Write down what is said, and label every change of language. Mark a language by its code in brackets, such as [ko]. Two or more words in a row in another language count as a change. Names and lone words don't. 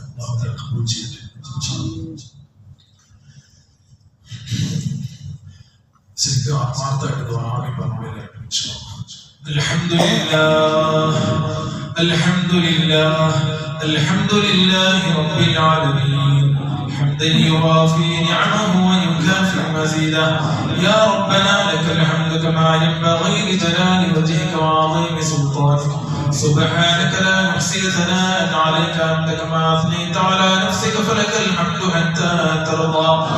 [ar] الله تعالى [ml] ഖബൂൽ ചെയ്യട്ടെ. ശരിക്കും ആത്മാർത്ഥമായിട്ട് ദുആ പറഞ്ഞില്ല. [ar] الحمد لله الحمد لله الحمد لله رب العالمين حمدا يوافي نعمه ويكافئ مزيدا. يا ربنا لك الحمد كما ينبغي لجلال وجهك وعظيم سلطانك. سبحانك لا نحصي ثناء عليك أنت كما أثنيت على نفسك فلك الحمد حتى ترضى.